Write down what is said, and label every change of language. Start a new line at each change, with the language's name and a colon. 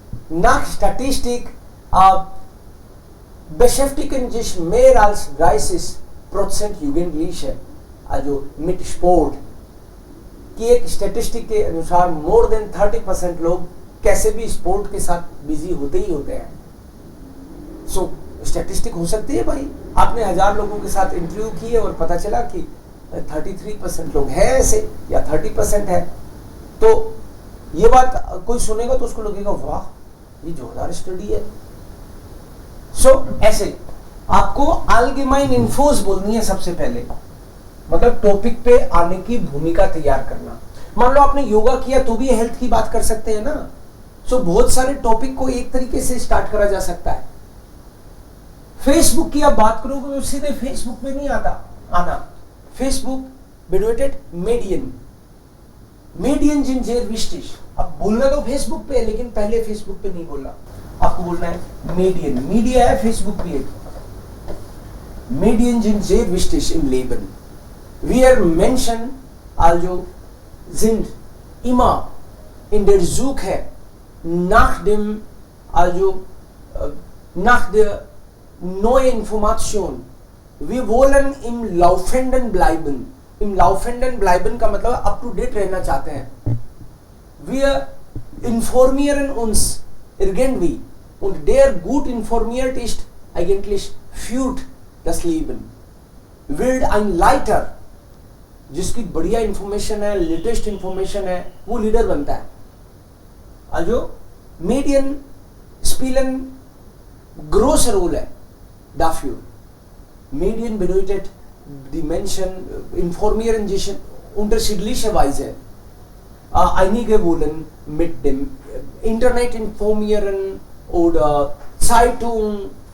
German: nach Statistik beschäftigen sich mehr als 30% Jugendliche, also mit Sport.
Hindi: कि एक statistic के अनुसार
English: more than
Hindi: 30% लोग कैसे भी स्पोर्ट के साथ बिजी होते ही होते हैं. सो स्टैटिस्टिक हो सकती है भाई, आपने 1000 लोगों के साथ इंटरव्यू किए और पता चला कि 33% लोग हैं ऐसे या 30% है, तो ये बात कोई सुनेगा तो उसको लगेगा वाह ये जोरदार स्टडी है. सो ऐसे आपको अलगेमाइन इन्फोस बोलनी है सबसे पहले, मतलब टॉपिक पे आने की भूमिका तैयार करना. मान लो आपने योगा किया तो भी हेल्थ की बात कर सकते हैं ना. सो बहुत सारे टॉपिक को एक तरीके से स्टार्ट करा जा सकता है. फेसबुक की आप बात करोगे तो सीधे फेसबुक पे नहीं आना.
German: फेसबुक bedeutet Medien. Medien sind sehr wichtig.
Hindi: अब बोलना तो फेसबुक पे है लेकिन पहले फेसबुक पे नहीं बोलना, आपको बोलना है मीडियन. मीडिया है फेसबुक भी एक.
German: Medien sind sehr wichtig im Leben. Wir Menschen also sind immer in der Suche nach dem, also nach der neuen Information. Wir wollen im Laufenden bleiben. Im Laufenden bleiben
Hindi: का मतलब up to date रहना चाहते हैं.
German: Wir informieren uns irgendwie und der gut informiert ist eigentlich führt das Leben. Wird ein Leiter,
Hindi: जिसकी बढ़िया information है, latest information है, वो लीडर बनता है.
German: Also Medien spielen große Rolle dafür. Medien bedeutet, die Menschen informieren sich unterschiedliche Weise. Einige wollen mit dem Internet informieren oder Zeitung.